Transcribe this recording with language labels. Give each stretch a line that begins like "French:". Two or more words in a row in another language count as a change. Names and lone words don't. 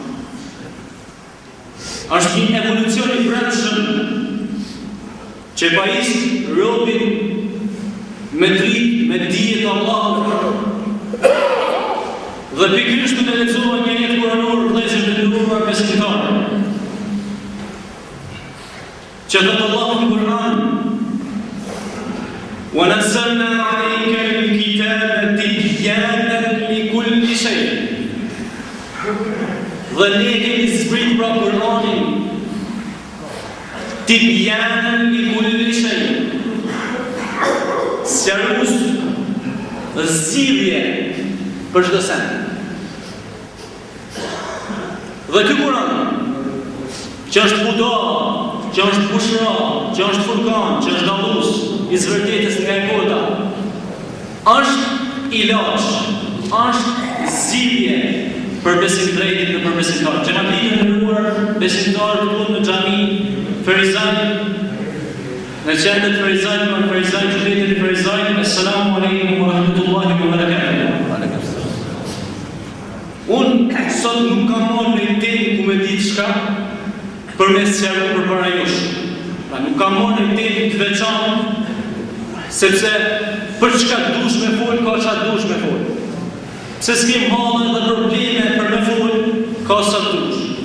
Albanian: Është një evolucion i brendshëm që pajisë robin me dritë, me dijet Allahut. Dhe pikërisht të lexova një jetë kuranor vëllezër të nderuar besimtarë. Që thot Allahu në Kur'an:
Arabic: "وَنَزَّلْنَا عَلَيْكَ الْكِتَابَ تِبْيَانًا لِكُلِّ شَيْءٍ."
Albanian: Dhe ne kemi zbrit pra Kur'anin
Arabic: تبيانا لكل شيء.
Albanian: Sqarues zgjidhje për çdo send. Dhe ky Kur'an, që është huda, që është bushra, që është furkan, që është dallues i zvërtetës nga e kota, është ilaç, është zgjidhje për besimdrejtit dhe për besimtarët. Që na vjen të nderuar besimtarë këtu në xhami Ferizaj, në qendër Ferizaj, në Ferizaj, qytetin e Ferizaj.
Arabic: السلام عليكم ورحمة الله وبركاته.
Albanian: Unë sot nuk kam marrë në temë ku me ditë shka për me sqaruar për para jush. Pra nuk kam marrë në temë të veçantë, sepse për çka dush me fol, ka çka dush me fol. Se s'kem hallë dhe probleme për me fol, ka sa dush.